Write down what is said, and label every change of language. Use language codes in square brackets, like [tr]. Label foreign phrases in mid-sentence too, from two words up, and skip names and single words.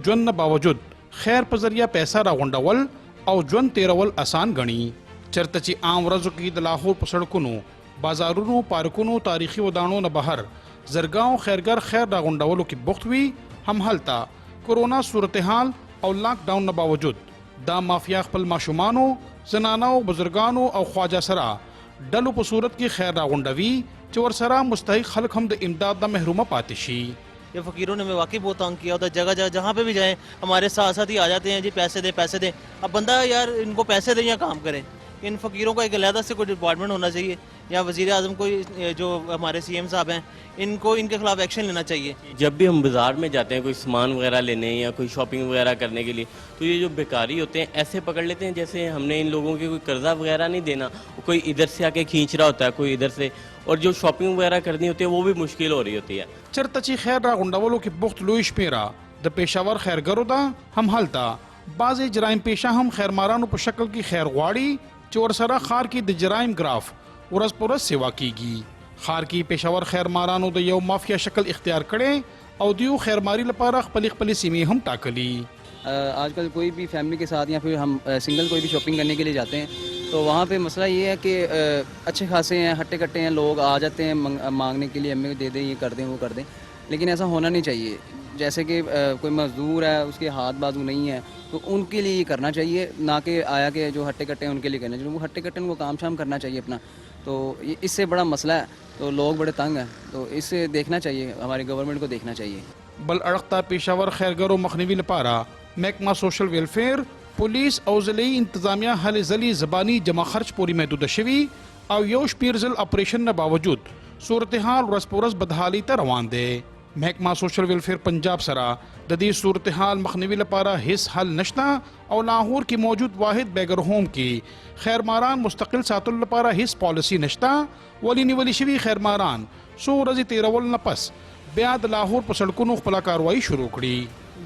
[ps] ژوند نه باوجود خیر په ذریعه پیسه راغونډول او ژوند تیرول اسان ګڼي چېرته چې عام ورځو کې د لاهور په سړکونو بازارونو پارکونو تاریخي ودانو نه بهر زرګاو خیرګر خیر راغونډولو کې بوخت وي هم هلته کرونا صورتحال او لاک ډاون نه باوجود دا مافیا خپل ماشومانو زنانو بزرګانو او خواجه سره ډلو په صورت کې خیر راغونډوي چې ورسره مستحق خلک هم د امداد نه محرومه پاتې شي [ur] یہ فقیروں نے ہمیں واقعی بہت تنگ کیا ہوتا ہے جگہ جگہ جہاں پہ بھی جائیں ہمارے ساتھ ساتھ ہی آ جاتے ہیں جی پیسے دیں اب بندہ یار ان کو پیسے دیں یا کام کریں ان فقیروں کا ایک علیحدہ سے کوئی ڈپارٹمنٹ ہونا چاہیے یا وزیر اعظم کو جو ہمارے سی ایم صاحب ہیں ان کو ان کے خلاف ایکشن لینا چاہیے جب بھی ہم بازار میں جاتے ہیں کوئی سامان وغیرہ لینے یا کوئی شاپنگ وغیرہ کرنے کے لیے تو یہ جو بیکاری ہوتے ہیں ایسے پکڑ لیتے ہیں جیسے ہم نے ان لوگوں کے کوئی قرضہ وغیرہ نہیں دینا کوئی ادھر سے آ کے کھینچ رہا ہوتا ہے کوئی ادھر سے اور جو شاپنگ وغیرہ کرنی ہوتی ہے وہ بھی مشکل ہو رہی ہوتی ہے [ps] چرته چې خیر راغونډولو کې بوخت لوی شمیره د پېښور خیرګرو ده هم هلته بعضې جرایم پیشه هم خیرمارانو په شکل کې خیر غواړي چې ورسره ښار کې د جرایم ګراف ورځ په ورځ سیوا کیږي ښار کې پېښور خیرمارانو د یو مافیا شکل اختیار کړی او دیو خیرماری لپاره خپلې سیمې هم ټاکلي [ur] آج کل کوئی بھی فیملی کے ساتھ یا پھر ہم سنگل کوئی بھی شاپنگ کرنے کے لیے جاتے ہیں تو وہاں پہ مسئلہ یہ ہے کہ اچھے خاصے ہیں ہٹے کٹے ہیں لوگ آ جاتے ہیں مانگنے کے لیے ہمیں دے دیں یہ کر دیں وہ کر دیں لیکن ایسا ہونا نہیں چاہیے جیسے کہ کوئی مزدور ہے اس کے ہاتھ بازو نہیں ہے تو ان کے لیے یہ کرنا چاہیے نہ کہ آیا کہ جو ہٹے کٹے ہیں ان کے لیے کرنا چاہیے وہ ہٹے کٹے ان کو کام شام کرنا چاہیے اپنا تو اس سے بڑا مسئلہ ہے تو لوگ بڑے تنگ ہیں تو اس سے دیکھنا چاہیے ہماری گورنمنٹ کو دیکھنا چاہیے [ps] بل اړخته پېښور خیرګرو مخنیوي لپاره محکمه [en] social welfare [ps] پولیس او ضلعي انتظامیه هلې ځلې زباني جمع خرچ پورې محدوده شوي او یو شمېر ځل اپریشن نه باوجود صورتحال ورځ په ورځ بدحالۍ ته روان دی محکمه [en] social welfare [ps] پنجاب سره د دې صورتحال مخنیوي لپاره هیڅ حل نشته او لاهور کې موجود واحد [en] beggar home [ps] کې خیرماران مستقل ساتلو لپاره هیڅ پالیسی نشته ولې نیولي شوي خیرماران څو ورځې تیرول نه پس بیا د لاهور په سړکونو خپله کاروایي شروع کړي.